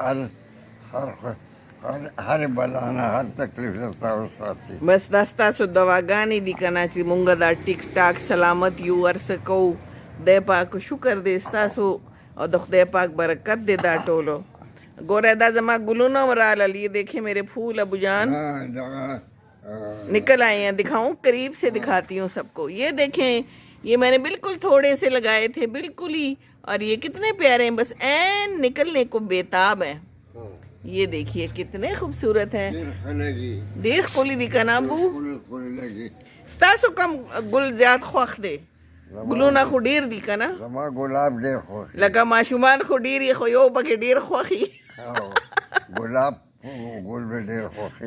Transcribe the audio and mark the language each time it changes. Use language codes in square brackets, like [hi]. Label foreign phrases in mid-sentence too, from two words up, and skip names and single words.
[ps] هر بلا نه هر تکلیف نه تاسو ساتي. بس دا ستاسو دواګانې دي که نه چې مونږ دا ټیک ټاک سلامت یو ورڅه کوو. خدای پاک شکر دی ستاسو او د خدای پاک برکت دی دا ټولو. ګوره دا زما ګلونه هم رالل، [ur] یہ دیکھیں میرے پھول ابو جان نکل آئے ہیں. دکھاؤں قریب سے دکھاتی ہوں سب کو. یہ دیکھیں یہ میں نے بالکل تھوڑے سے لگائے تھے بالکل ہی، اور یہ کتنے پیارے ہیں، بس این نکلنے کو بیتاب ہیں. یہ دیکھیے کتنے خوبصورت ہیں. [ps] ډېر ښکلي دي که نه ابو؟ ستاسو کم ګل زیات خوښ دی؟ ګلونه خو ډېر دي که نه؟ زما ګلاب ډېر خوښ. لکه ماشومان خو ډېر یې، خو یو پکې ډېر خوښي. ګلاب ګل به ډېر خوښي.